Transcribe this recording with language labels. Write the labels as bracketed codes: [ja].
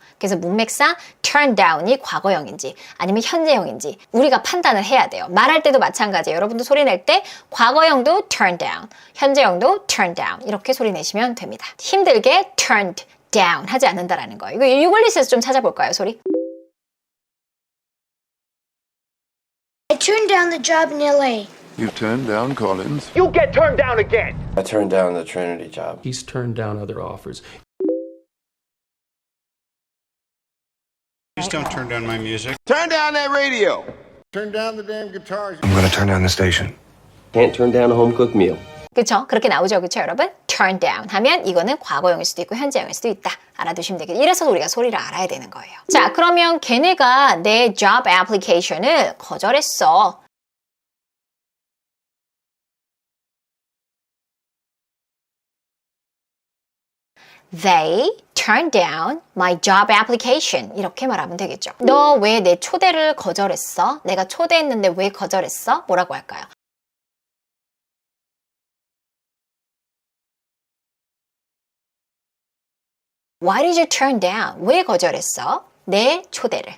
[ko] 그래서 문맥상 turn down이 과거형인지 아니면 현재형인지 우리가 판단을 해야 돼요. 말할 때도 마찬가지예요. 여러분도 소리 낼 때 과거형도 turn down, 현재형도 turn down 이렇게 소리 내시면 됩니다. 힘들게 turned down 하지 않는다라는 거예요. 이거 유글리스에서 좀 찾아볼까요, 소리? [en] I turned down the job in LA. You turned down Collins. You get turned down again. I turned down the Trinity job. He's turned down other offers. Please don't turn down my music. Turn down that radio. Turn down the damn guitars. I'm gonna turn down the station. Can't turn down a home-cooked meal. [ko] 그쵸? 그렇게 나오죠. 그쵸, 여러분? turn down 하면 이거는 과거형일 수도 있고 현재형일 수도 있다. 알아두시면 되겠죠. 이래서 우리가 소리를 알아야 되는 거예요. 자, 그러면 걔네가 내 job application을 거절했어. [en] They turned down my job application. [ko] 이렇게 말하면 되겠죠. 너 왜 내 초대를 거절했어? 내가 초대했는데 왜 거절했어? 뭐라고 할까요? [en] Why did you turn down? [ko] 왜 거절했어? 내 초대를.